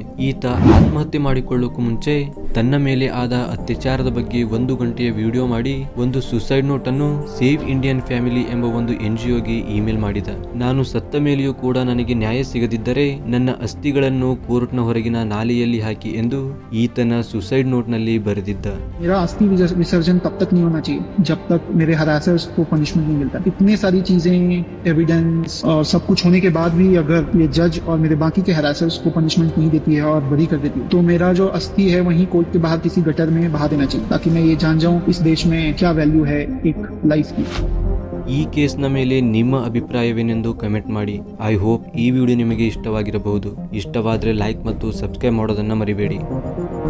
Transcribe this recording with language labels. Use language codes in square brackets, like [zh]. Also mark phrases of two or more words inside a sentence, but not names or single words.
[kn] ಈತ ಆತ್ಮಹತ್ಯೆ ಮಾಡಿಕೊಳ್ಳೋಕು ಮುಂಚೆ ತನ್ನ ಮೇಲೆ ಆದ ಅತ್ಯಾಚಾರದ ಬಗ್ಗೆ 1 ಗಂಟೆಯ ವಿಡಿಯೋ ಮಾಡಿ ಒಂದು [en] suicide note [kn] ಅನ್ನು ಸೇವ್ ಇಂಡಿಯನ್ ಫ್ಯಾಮಿಲಿ ಎಂಬ ಒಂದು NGOಗೆ ಇಮೇಲ್ ಮಾಡಿದ. ನಾನು ಸತ್ತ ಮೇಲೆಯೂ ಕೂಡ ನನಗೆ ನ್ಯಾಯ ಸಿಗದಿದ್ದರೆ ನನ್ನ ಅಸ್ಥಿಗಳನ್ನು ಕೋರ್ಟ್ನ ಹೊರಗಿನ ನಾಲೆಯಲ್ಲಿ ಹಾಕಿ ಎಂದು ಈತನ [en] suicide note [kn] ನಲ್ಲಿ ಬರೆದಿದ್ದ. [hi] मेरा अस्थि विसर्जन तब तक नहीं होना चाहिए जब तक मेरे हरासर्स को पनिशमेंट नहीं मिलता. इतने सारी चीजें, एविडेंस और सब कुछ होने के बाद भी अगर ये जज और मेरे बाकी के हरासर्स को पनिशमेंट नहीं देती है और बरी कर देती है, तो मेरा जो अस्थि है वहीं कोर्ट के बाहर किसी गटर में बहा देना चाहिए, ताकि मैं ये जान जाऊं इस देश में क्या वैल्यू है एक लाइफ की. [kn] ಈ ಕೇಸ್ನ ಮೇಲೆ ನಿಮ್ಮ ಅಭಿಪ್ರಾಯವೇನೆಂದು ಕಮೆಂಟ್ ಮಾಡಿ. [en] I hope [kn] ಈ ವಿಡಿಯೋ ನಿಮಗೆ ಇಷ್ಟವಾಗಿರಬಹುದು. ಇಷ್ಟವಾದರೆ ಲೈಕ್ ಮತ್ತು ಸಬ್ಸ್ಕ್ರೈಬ್ ಮಾಡೋದನ್ನ ಮರಿಬೇಡಿ.